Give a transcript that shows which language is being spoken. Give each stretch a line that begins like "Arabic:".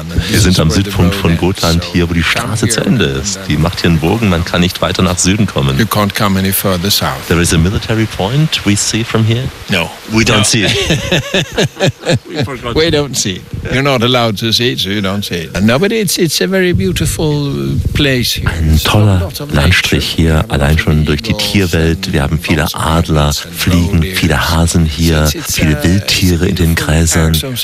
German: Wir sind am Südpunkt von Gotland, hier, wo die Straße zu Ende ist. Die macht hier einen Bogen, man kann nicht weiter nach Süden kommen.
English: You can't come any further south. There is a military point we see from here? No. We don't see it. We don't see it. You're not allowed to see it, so you don't see it. No, but it's a very beautiful place here.
German: Ein toller Landstrich hier, allein schon durch die Tierwelt. Wir haben viele Adler, Fliegen, viele Hasen hier, viele Wildtiere in den Kreisen.